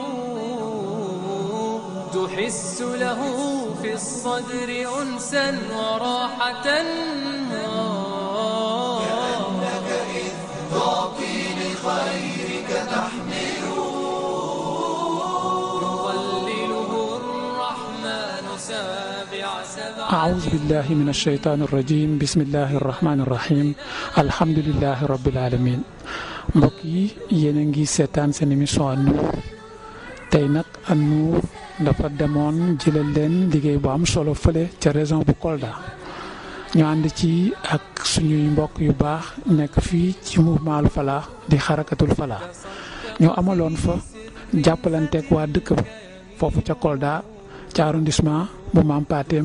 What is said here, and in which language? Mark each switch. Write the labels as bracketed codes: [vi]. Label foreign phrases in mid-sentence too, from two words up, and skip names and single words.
[ar] تحس له في الصدر أنسا وراحة كأنك إذ تعطي لخيرك تحمل يظلله الرحمن سابع سبع. أعوذ بالله من الشيطان الرجيم بسم الله الرحمن الرحيم الحمد لله رب العالمين. [wo] mbokk yi yéen a ngi seetaan seen émission Nour tey nag An-Nour dafa demoon jëlal leen liggéey bu am solo fële ca région bu Kolda ñu ànd ci ak suñuy mbokk yu baax nekk fii ci mouvement Al Falah di xarakatul Falah ñoo amaloon fa jàppalanteeg waa dëkk ba foofu ca Kolda ca arrondissement bu Mam Patem